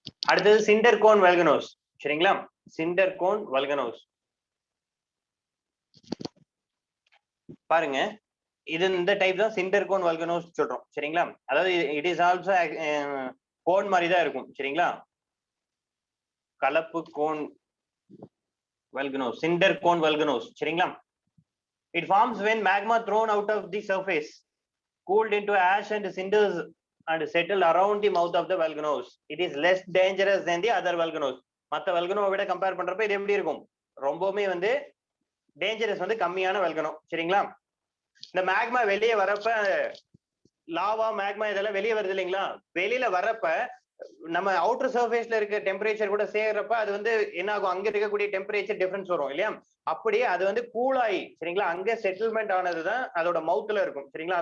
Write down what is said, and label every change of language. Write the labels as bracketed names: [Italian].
[Tamil] அடுத்தது Schindler's cone volcanoes, சரிங்களா? Schindler's cone volcanoes பாருங்க, இது இந்த டைப் தான் சிண்டர் கோன் வல்கனோஸ் சொல்றோம், சரிங்களா? அதாவது [English] it is also [Tamil] கோன் மாதிரி தான் இருக்கும், சரிங்களா? கலப்பு cone volcanoes, Schindler's cone volcanoes, சரிங்களா? [English] It forms when magma thrown out of the surface cooled into ash and cinders and settled around the mouth of the volcanoes. It is less dangerous than the other volcanoes. [Tamil] மத்த வல்கனோவை விட compare பண்றப்ப இது எப்படி இருக்கும், ரொம்பவுமே வந்து dangerous வந்து கம்மியான வல்கனோ, சரிங்களா? இந்த மேக்மா வெளியே வரப்ப லாவா மேக்மா இதெல்லாம் வெளியே வருது இல்லைங்களா, வெளியில வரப்ப நம்ம அவுட்டர் சர்ஃபேஸ்ல இருக்க டெம்பரேச்சர் கூட சேர்றப்ப அது வந்து என்ன ஆகும், அங்க இருக்கக்கூடிய டெம்பரேச்சர் டிஃபரன்ஸ் வரும் இல்லையா, அப்படியே அது வந்து கூலாயி, சரிங்களா, அங்க செட்டில்மெண்ட் ஆனதுதான் அதோட மவுத்ல இருக்கும், சரிங்களா?